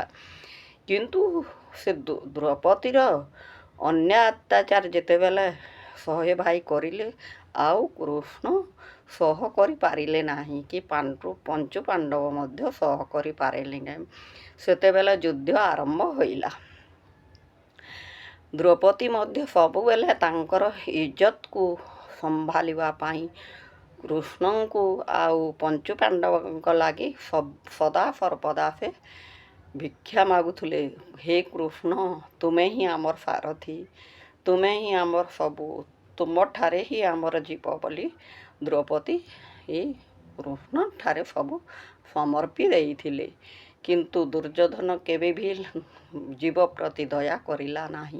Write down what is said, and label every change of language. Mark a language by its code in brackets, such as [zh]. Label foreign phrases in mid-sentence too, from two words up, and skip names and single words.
[or] କିନ୍ତୁ ସେ ଦ୍ରୌପଦୀର ଅନ୍ୟ ଅତ୍ୟାଚାର ଯେତେ ବେଳେ 100 ଭାଇ କରିଲେ, ଆଉ କୃଷ୍ଣ ସହ କରି ପାରିଲେ ନାହିଁ କି ପଞ୍ଚୁ ପାଣ୍ଡବ ମଧ୍ୟ ସହ କରି ପାରିଲେ ନାହିଁ। ସେତେ ବେଳେ ଯୁଦ୍ଧ ଆରମ୍ଭ ହୋଇଲା। ଦ୍ରୌପଦୀ ମଧ୍ୟ ସବୁ ବେଳେ ତାଙ୍କର ଇଜ୍ଜତ କୋ ସମ୍ଭାଳିବା ପାଇଁ କୃଷ୍ଣ କୋ ଆଉ ପଞ୍ଚୁ ପାଣ୍ଡବ ଲାଗି ସଦା ସର୍ବଦା ସେ ଭିକ୍ଷା ମାଗୁଥିଲେ। ହେ କୃଷ୍ଣ ତୁମେ ହିଁ ଆମର ସାରଥି, ତୁମେ ହିଁ ଆମର ସବୁ, ତୁମ ଠାରେ ହିଁ ଆମର ଜୀବ ବୋଲି ଦ୍ରୌପଦୀ ଯେ କୃଷ୍ଣ ଠାରେ ସବୁ ସମର୍ପି ଦେଇଥିଲେ। କିନ୍ତୁ ଦୁର୍ଯ୍ୟୋଧନ କେବେ ଭି ଜୀବ ପ୍ରତି ଦୟା କରିଲା ନାହିଁ।